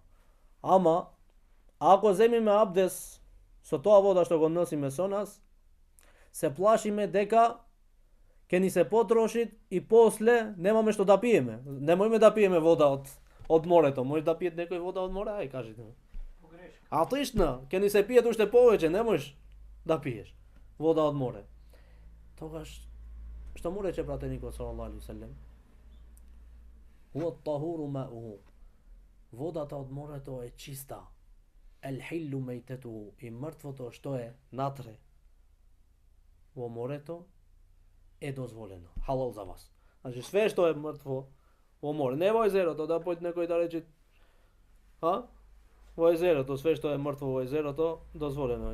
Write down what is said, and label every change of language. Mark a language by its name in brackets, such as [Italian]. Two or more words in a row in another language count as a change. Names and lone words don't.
[Macedonian] Ама ако земиме абдес со тоа вода што го носиме со нас, се плашиме дека ќе ни се потроши и после немаме што да пиеме. Немојме да пиеме вода од морето. Може да пиете некој вода од море? Ај, кажете ми. Атишна, ќе ни се пиет уште повеќе, не можеш да пиеш вода од море. Тогаш, што му рече пратеникот [Arabic] صلى الله عليه وسلم? هو الطهور ماؤه. [Macedonian] Водата од морето е чиста. [Arabic] الحل ميتته, [Macedonian] и мртвото што е натре во морето е дозволено. Халал за вас. Значи све што е мртво во море, не во езерото, да појде некој да рече, во езерото, све што е мртво во езерото дозволено е.